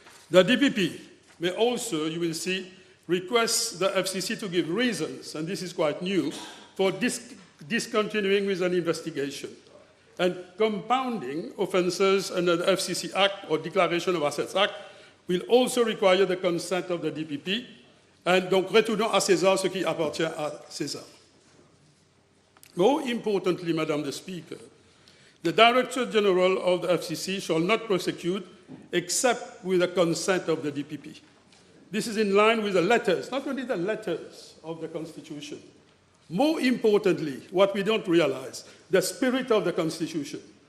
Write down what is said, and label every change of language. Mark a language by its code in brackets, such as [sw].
[en] The DPP may also, you will see, request the FCC to give reasons, and this is quite new, for discontinuing with an investigation. And compounding offences under the FCC Act or Declaration of Assets Act will also require the consent of the DPP. [fr] And donc, retournons à César ce qui appartient à César. [en] More importantly, Madam the Speaker, the Director General of the FCC shall not prosecute except with the consent of the DPP. This is in line with the letters, not only the letters of the Constitution. More importantly, what we don't realize, the spirit of the Constitution.